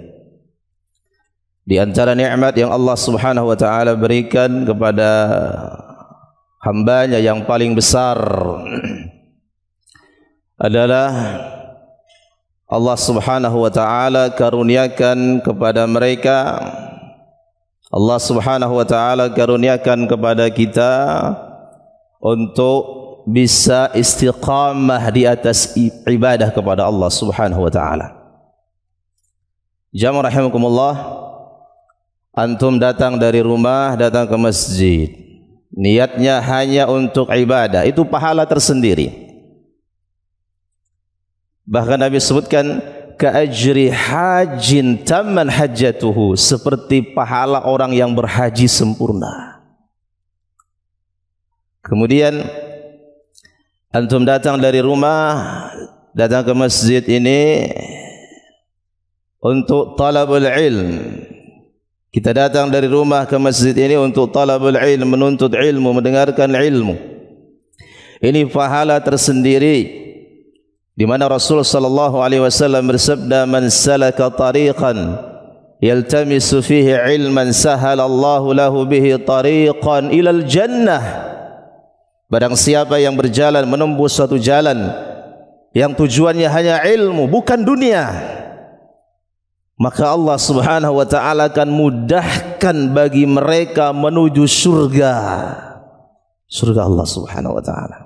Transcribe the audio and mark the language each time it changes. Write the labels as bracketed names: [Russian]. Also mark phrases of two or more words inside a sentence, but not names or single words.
[Indonesian] Di antara nikmat yang Allah [Arabic] سبحانه وتعالى [Indonesian] berikan kepada hambanya yang paling besar adalah Allah [Arabic] سبحانه وتعالى [Indonesian] karuniakan kepada mereka, Allah [Arabic] سبحانه وتعالى [Indonesian] karuniakan kepada kita untuk bisa istiqamah di atas ibadah kepada Allah Subhanahu wa taala. Jamaah rahimakumullah, antum datang dari rumah datang ke masjid, niatnya hanya untuk ibadah, itu pahala tersendiri. Bahkan Nabi sebutkan [Arabic] كأجر حاج تام حجته, [Indonesian] seperti pahala orang yang berhaji sempurna. Kemudian antum datang dari rumah datang ke masjid ini untuk [Arabic] طلب العلم. [Indonesian] Kita datang dari rumah ke masjid ini untuk [Arabic] طلب العلم, [Indonesian] menuntut ilmu, mendengarkan ilmu. Ini pahala tersendiri, di mana Rasul [Arabic] صلى الله عليه وسلم bersabda, "من سلك طريقا يلتمس فيه علما سهل الله له به طريقا إلى الجنة." [Indonesian] Barang siapa yang berjalan menembus suatu jalan yang tujuannya hanya ilmu, bukan dunia, maka Allah [Arabic] سبحانه وتعالى [Indonesian] akan mudahkan bagi mereka menuju surga. Surga Allah [Arabic] سبحانه وتعالى.